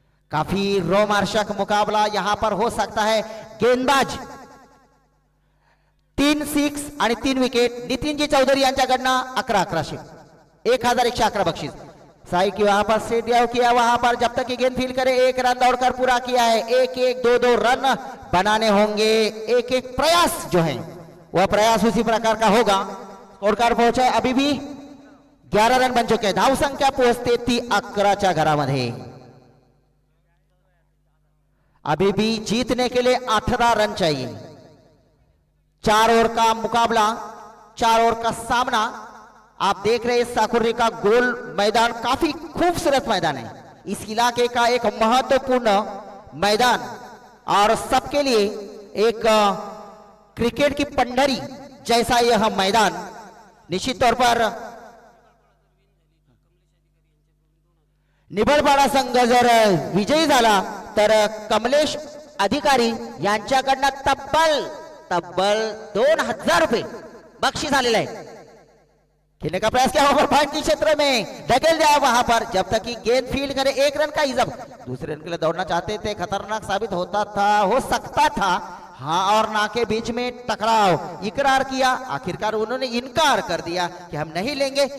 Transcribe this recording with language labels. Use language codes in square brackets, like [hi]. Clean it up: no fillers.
[hi] काफी रोमांचक मुकाबला यहां पर हो सकता है. [mr] गेंदबाज 3 6 आणि 3 विकेट. नितिनजी चौधरी यांच्याकडनं 11-11 1111 बख्शीस. [hi] साई की वहां पर सेट किया, वहां पर जब तक कि गेंद फील करे 1 रन दौड़कर पूरा किया है. 1-1 2-2 रन बनाने होंगे. एक प्रयास जो है वह प्रयास उसी प्रकार का होगा. स्कोर कार्ड पहुंचा है, अभी भी 11 रन बन चुके हैं. [mr] धाव संख्या पोहोचते ती 11च्या घरामध्ये. [hi] अभी भी जीतने के लिए 18 रन चाहिए. 4 ओवर का मुकाबला, 4 ओवर का सामना. आप देख रहे हैं साकुर्री का गोल मैदान काफी खूबसूरत मैदान है. इस इलाके का एक महत्वपूर्ण मैदान और सबके लिए एक क्रिकेट की पंडरी जैसा यह मैदान. निश्चित तौर पर [mr] निबळपाडा संघ जर विजयी झाला तर कमलेश अधिकारी यांच्याकडनं तब्बल 2000 रुपये बक्षीस आलेलं आहे. [hi] खेलने का प्रयास किया वहां पर पॉइंट के क्षेत्र में ढकेल दिया. वहां पर जब तक कि गेंद फील्ड करे 1 रन का इजब. दूसरे रन के लिए दौड़ना चाहते थे, खतरनाक साबित होता था, हो सकता था. हाँ और ना के बीच में टकराव. इकरार किया, आखिरकार उन्होंने इनकार कर दिया कि हम नहीं लेंगे.